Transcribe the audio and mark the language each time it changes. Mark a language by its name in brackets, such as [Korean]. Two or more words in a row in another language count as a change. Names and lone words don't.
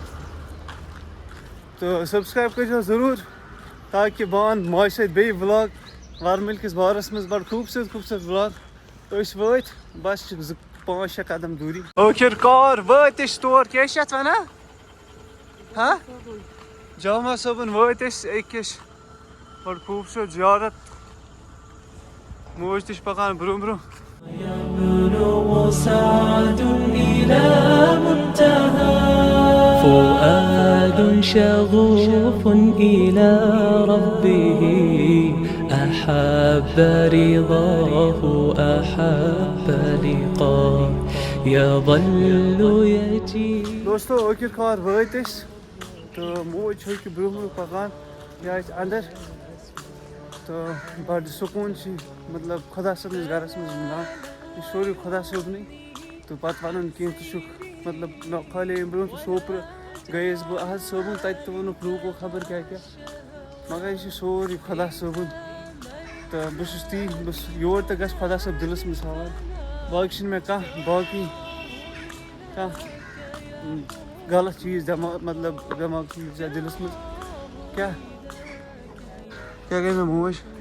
[Kashmiri] تہٕ سبسکرایب کٔرۍزیو ضروٗر تاکہِ بہٕ اَنہٕ ماجہِ سۭتۍ بیٚیہِ وٕلاگ وَرمٕلۍ کِس بارَس منٛز بَڑٕ خوٗبصوٗرت خوٗبصوٗرت وٕلاگ أسۍ وٲتۍ بَس چھِ 5-6 قدم دوٗری ٲخِر کار وٲتۍ أسۍ تور کیٛاہ چھِ یَتھ وَنان ہاں جامع صٲبُن وٲتۍ أسۍ أکِس بَڑٕ خوٗبصوٗرت زیارت موج تہِ چھِ پَکان برٛونٛہہ برٛونٛہہ [Arabic] يبلغ سعد إلى منتهى فؤاد شغوف إلى ربه أحب رضاه أحب لقاه يظل يجي [Kashmiri] دوستو ٲخِر کار وٲتۍ أسۍ تہٕ موج چھِ أکہِ برٛونٛہہ برٛونٛہہ پَکان یہِ آسہِ اَندَر تہٕ بَڑٕ سکوٗن چھِ مطلب خۄدا صٲبنِس گَرَس منٛز مِلان یہِ چھِ سورُے خۄدا صٲبنٕے تہٕ پَتہٕ وَنُن کینٛہہ ژٕ چھُکھ مطلب کھالے اَمہِ برٛونٛٹھ تہِ سوپرٕ گٔیَس بہٕ احد صٲبُن تَتہِ تہِ ووٚنُکھ لوٗکو خبر کیٛاہ کیٛاہ مگر یہِ چھِ سورُے خۄدا صٲبُن تہٕ بہٕ چھُس تی بہٕ چھُس یور تہِ گژھِ خۄدا صٲب دِلَس منٛز تھاوان باقٕے چھِنہٕ مےٚ کانٛہہ باقٕے کانٛہہ غلط چیٖز مطلب دٮ۪ماغ چیٖز یا دِلَس منٛز کیٛاہ کیٛاہ گٔے مےٚ موج